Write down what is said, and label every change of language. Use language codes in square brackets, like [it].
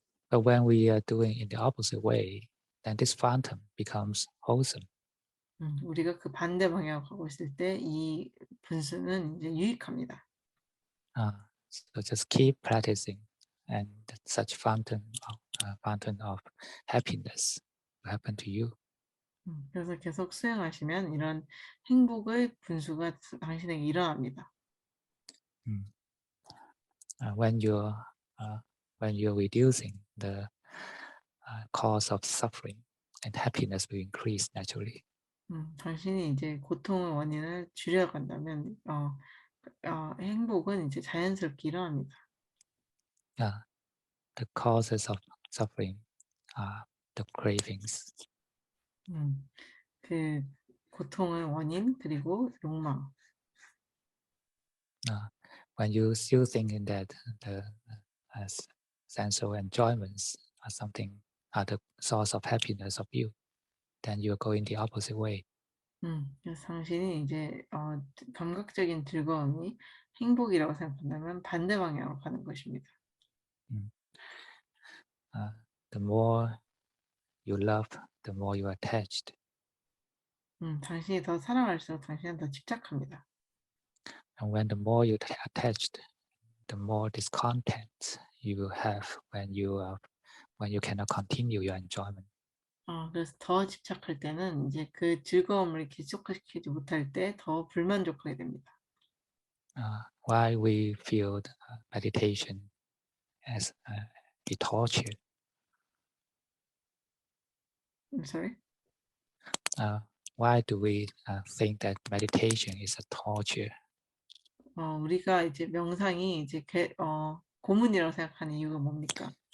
[en] But when we are doing it the opposite way, then this fountain becomes wholesome. [ko] 우리가 그 반대 방향으로 가고 있을 때 이 분수는 이제 유익합니다. [en] So just keep practicing, and such fountain of happiness will happen to you. [ko] 그래서 계속 수행하시면 이런 행복의 분수가 당신에게 일어납니다. [en] When you're reducing the cause of suffering, and happiness will increase naturally. [ko] 당신이 이제 고통의 원인을 줄여간다면 행복은 이제 자연스럽게 일어납니다. [en] The causes of suffering are the cravings. [ko] 그 고통의 원인 그리고 욕망. [en] When you still thinking that the sensual enjoyments are the source of happiness of you, then you are going the opposite way. [ko] 그래서 당신이 이제 감각적인 즐거움이 행복이라고 생각한다면 반대 방향으로 가는 것입니다. [en] The more you love, the more you are attached. [ko] 당신이 더 사랑할수록 당신은 더 집착합니다. [en] And when the more you attached, the more discontent you will have when you cannot continue your enjoyment. [ko] 그래서 더 집착할 때는 이제 그 즐거움을 계속시키지 못할 때 더 불만족하게 됩니다. [en] Why we feel meditation as a torture? I'm sorry? Why do we think that meditation is a torture? [ko] 우리가 이제 명상이 이제 고문이라고 생각하는 이유가 뭡니까?